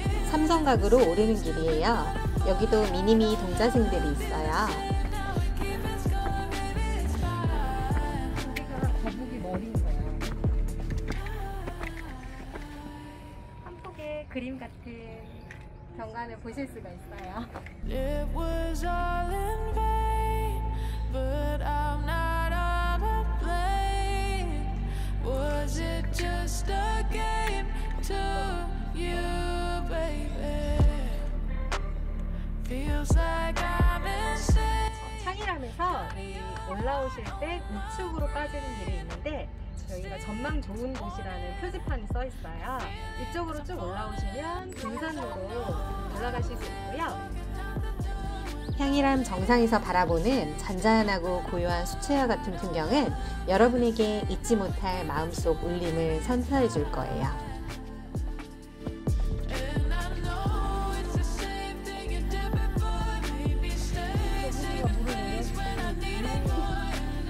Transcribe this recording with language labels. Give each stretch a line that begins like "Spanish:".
Korean: 삼성각으로 오르는 길이에요. 여기도 미니미 동자승들이 있어요. 거북이 머리인가요? 한 폭의 그림 같은 경관을 보실 수가 있어요.
English: It was all in vain, but I'm not all to blame. Was it just a game to you, baby? Feels like I'm insane.
Korean: 향일암에서 이 올라오실 때 우측으로 빠지는 길이 있는데 저희가 전망 좋은 곳이라는 표지판이 써 있어요. 이쪽으로 쭉 올라오시면 등산로로 올라가실 수 있고요. 향일암 정상에서 바라보는 잔잔하고 고요한 수채화 같은 풍경은 여러분에게 잊지 못할 마음속 울림을 선사해 줄 거예요.
English: And I know it's the same thing you did before. Maybe stay and I need a one.